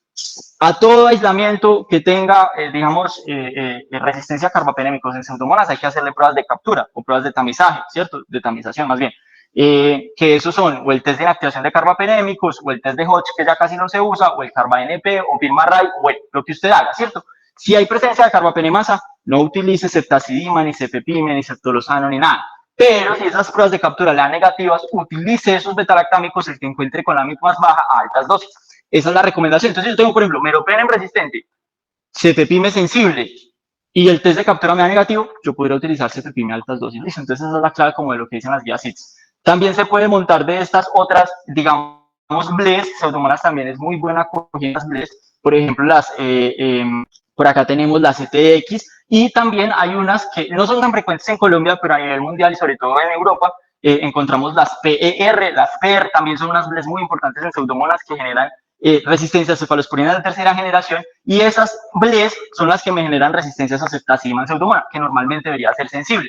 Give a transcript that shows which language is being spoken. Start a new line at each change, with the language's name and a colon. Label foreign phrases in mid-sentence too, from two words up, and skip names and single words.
Spanish: A todo aislamiento que tenga, resistencia a carbapenémicos en pseudomonas hay que hacerle pruebas de captura o pruebas de tamizaje, ¿cierto? De tamización más bien. Que esos son o el test de inactivación de carbapenémicos o el test de Hodge, que ya casi no se usa, o el CarbaNP o PIRMARRAY, o lo que usted haga, ¿cierto? Si hay presencia de carbapenemasa, no utilice ceftazidima, ni cefepime, ni ceftolozano, ni nada. Pero si esas pruebas de captura le dan negativas, utilice esos betalactámicos, el que encuentre con la MIP más baja, a altas dosis. Esa es la recomendación. Entonces, yo tengo, por ejemplo, meropenem resistente, cefepime sensible, y el test de captura me da negativo, yo podría utilizar cefepime a altas dosis. ¿Listo? Entonces, esa es la clave como de lo que dicen las guías CITES. También se puede montar de estas otras, digamos, BLES, pseudomonas también es muy buena cogiendo las BLES, por ejemplo, por acá tenemos las CTX, y también hay unas que no son tan frecuentes en Colombia, pero a nivel mundial y sobre todo en Europa, encontramos las PER, las PER, también son unas BLES muy importantes en pseudomonas que generan resistencia a cefalosporina de tercera generación, y esas BLES son las que me generan resistencia a ceftazidima en pseudomonas, que normalmente debería ser sensible.